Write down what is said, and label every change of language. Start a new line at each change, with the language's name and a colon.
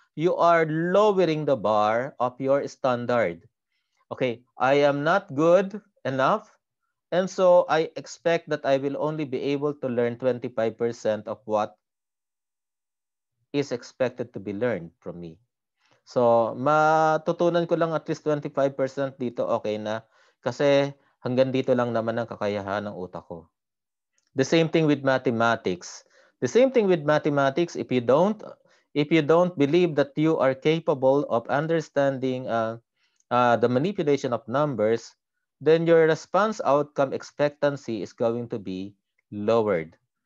English: You are lowering the bar of your standard. Okay, I am not good enough, and so I expect that I will only be able to learn 25% of what is expected to be learned from me.
Filipino: So, matutunan ko lang at least 25% dito, okay na. Kasi hanggang dito lang naman ang kakayahan ng utak ko.
English: The same thing with mathematics. The same thing with mathematics, if you don't believe that you are capable of understanding the manipulation of numbers, then your response outcome expectancy is going to be lowered.